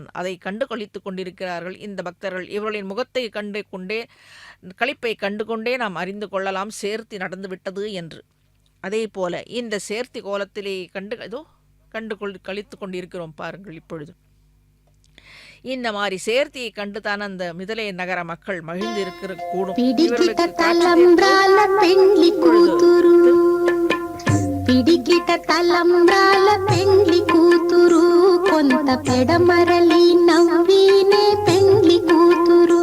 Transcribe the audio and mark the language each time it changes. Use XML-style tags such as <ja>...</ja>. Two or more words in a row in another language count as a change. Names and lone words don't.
<ta>அதை கண்டு கழித்து கொண்டிருக்கிறார்கள் இந்த பக்தர்கள். இவர்களின் முகத்தை கண்டு கொண்டே களிப்பை கண்டு கொண்டே நாம் அறிந்து கொள்ளலாம் சேர்த்தி நடந்துவிட்டது என்று. அதே போல இந்த சேர்த்தி கோலத்திலே கண்டு கழித்து கொண்டிருக்கிறோம் பாருங்கள். இப்பொழுது இந்த மாதிரி சேர்த்தியை கண்டுதான் அந்த மிதிலை நகர மக்கள் மகிழ்ந்து இருக்கிற கூடும்.</ta> <te>పిడికిట తలంబ్రాల పెండ్లి కూతురు కొంత పెడమరలి నవ్వినే పెండ్లి కూతురు.</te>